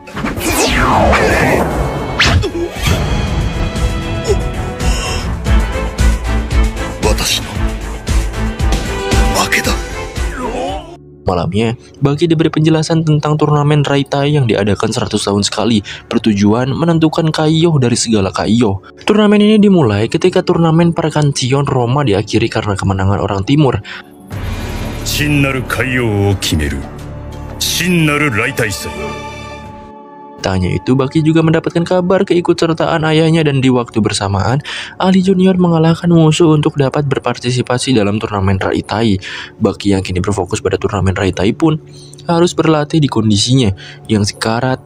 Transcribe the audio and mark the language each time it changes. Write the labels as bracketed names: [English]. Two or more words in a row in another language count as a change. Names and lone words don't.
[Indonesian] Malamnya, Baki diberi penjelasan tentang turnamen Rai Tai yang diadakan 100 tahun sekali, bertujuan menentukan Kaiyo dari segala Kaiyo. Turnamen ini dimulai ketika turnamen Perkantion Roma diakhiri karena kemenangan orang timur. [Japanese] 真なる海洋を決める真なる来大祭 [Indonesian] Tak hanya itu, Baki juga mendapatkan kabar keikutsertaan ayahnya dan di waktu bersamaan, Ali Junior mengalahkan musuh untuk dapat berpartisipasi dalam turnamen Rai Tai. Baki yang kini berfokus pada turnamen Rai Tai pun harus berlatih di kondisinya yang sekarat.